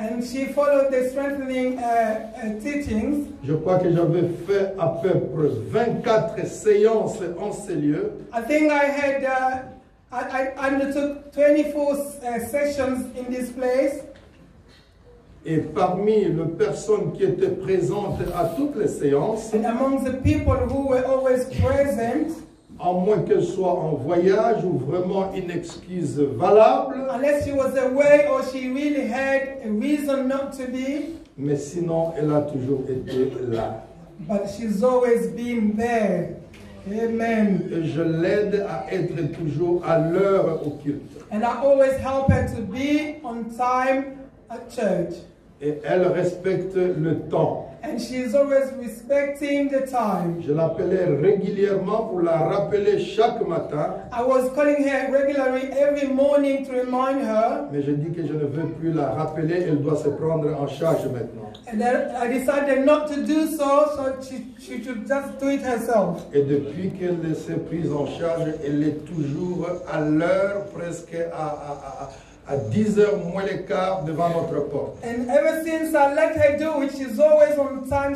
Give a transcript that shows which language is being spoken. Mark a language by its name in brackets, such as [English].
[English] And she followed the strengthening teachings. [French] Je crois que j'avais fait à peu près 24 séances en ces lieux. [English] I think I undertook 24 sessions in this place. [French] Et parmi les personnes qui étaient présentes à toutes les séances, [English] And among the people who were always present, [French] à moins qu'elle soit en voyage ou vraiment une excuse valable, [English] unless she was away or she really had a reason not to be, [French] mais sinon elle a toujours été là. [English] but she's always been there. Amen. [French] Et je l'aide à être toujours à l'heure au culte. [English] And I always help her to be on time at church. [French] Et elle respecte le temps. [English] And she's always respecting the time. [French] Je l'appelais régulièrement pour la rappeler chaque matin, [English] I was calling her regularly every morning to remind her. [French] mais je dis que je ne veux plus la rappeler, elle doit se prendre en charge maintenant. [English] And then I decided not to do so she should just do it herself. [French] Et depuis qu'elle s'est prise en charge, elle est toujours à l'heure, presque à 10h moins le quart devant notre porte. [English] And ever since I let her do it, she's always on time.